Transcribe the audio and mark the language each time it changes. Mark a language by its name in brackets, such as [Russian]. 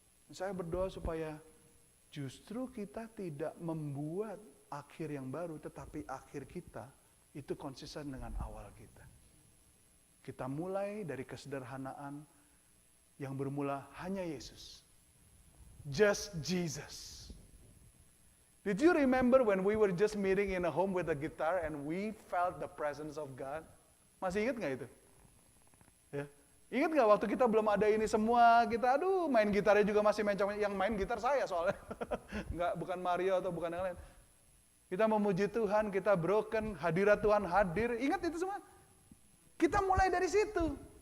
[Indonesian] Saya berdoa supaya justru kita tidak membuat akhir yang baru, tetapi akhir kita itu konsisten dengan awal kita. Kita mulai dari kesederhanaan yang bermula hanya Yesus. [English] Just Jesus. Did you remember when we were just meeting in a home with a guitar and we felt the presence of God? [Indonesian] Masih ingat nggak itu? Ya. Ingat nggak waktu kita belum ada ini semua, kita main gitarnya juga masih yang main gitar saya soalnya. Nggak, bukan Mario atau bukan yang lain. Kita memuji Tuhan, kita broken, hadirat Tuhan hadir. Ingat itu semua? Kita mulai dari situ.